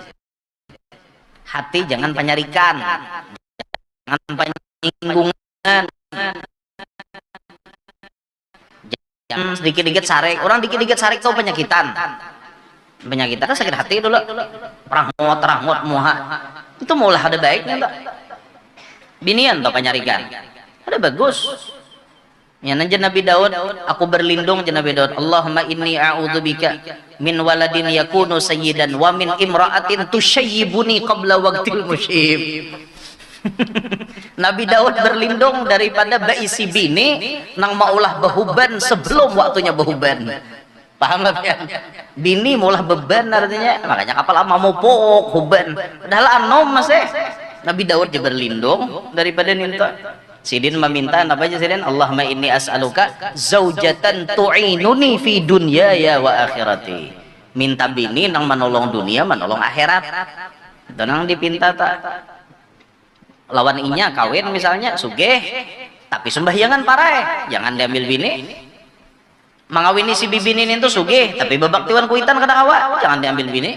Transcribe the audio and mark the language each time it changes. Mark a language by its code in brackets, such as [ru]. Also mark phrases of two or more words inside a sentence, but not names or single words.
[bjn] Hati jangan penyarikan, jangan penyinggungan, jangan sedikit-dikit sarik. Orang dikit-dikit sarik tuh penyakitan. Penyakitan kan sakit hati dulu. Rangot muha. Itu mulai ada baiknya tak? Binian tuh penyarikan. Ada bagus. Ya nanti Nabi Daud, aku berlindung Nabi Daud, [ar] اللهم إني أعوذ بك من ولد يكون سيدا ومن امرأة تشيبني قبل وقت المشيب. [bjn] Nabi Daud berlindung daripada baisi bini nang maulah behuban sebelum waktunya behuban. Paham kan? Bini maulah beban artinya, makanya kapal ama mau pok huban. Padahal anom masih. Nabi Daud juga berlindung daripada ninta. Sidin meminta apa aja sidin? [ar] اللهم إني أسألك زوجة تعينني في دنياي وآخرتي. [bjn] Minta bini nang menolong dunia, menolong akhirat. Itu nang dipinta tak. Lawan inya kawin misalnya sugih, tapi sembahyangan parai, jangan diambil bini. Mangawini si bibini itu sugih, tapi bebaktiwan kuitan kada kawa, jangan diambil bini.